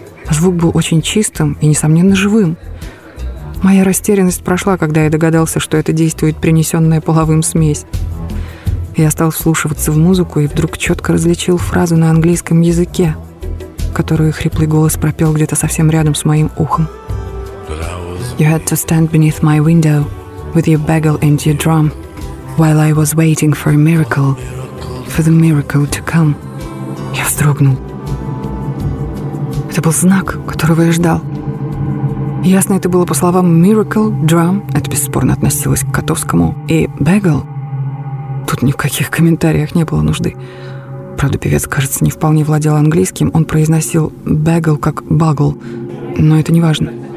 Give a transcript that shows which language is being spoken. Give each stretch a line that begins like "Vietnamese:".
Russian: Звук был очень чистым и, несомненно, живым. Моя растерянность прошла, когда я догадался, что это действует принесенная половым смесь. Я стал вслушиваться в музыку и вдруг четко различил фразу на английском языке, которую хриплый голос пропел где-то совсем рядом с моим ухом.
English: You had to stand beneath my window with your bagel and your drum while I was waiting for a miracle, for the miracle to come.
Russian: Я вздрогнул. Это был знак, которого я ждал. Ясно, это было по словам «miracle», «drum» — это бесспорно относилось к Котовскому, и «bagel» — тут ни в каких комментариях не было нужды. Правда, певец, кажется, не вполне владел английским, он произносил «bagel» как «bagel», но это не важно.